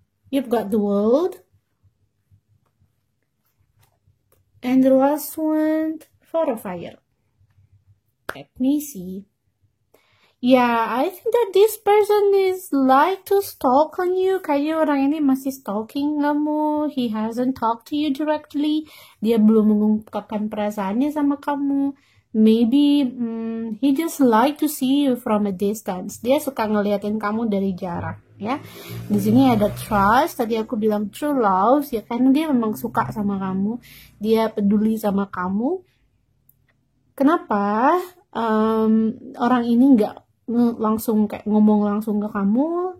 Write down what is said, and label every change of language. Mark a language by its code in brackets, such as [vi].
[en] You've got the world, and the last one, 4 of fire. Let me see. Yeah, I think that this person is like to stalk on you. [id] Kayaknya orang ini masih stalking kamu. [en] He hasn't talked to you directly. [id] Dia belum mengungkapkan perasaannya sama kamu. [en] Maybe he just like to see you from a distance. [id] Dia suka ngeliatin kamu dari jarak, ya. Di sini ada trust. Tadi aku bilang true love, ya kan dia memang suka sama kamu. Dia peduli sama kamu. Kenapa orang ini nggak langsung kayak ngomong langsung ke kamu?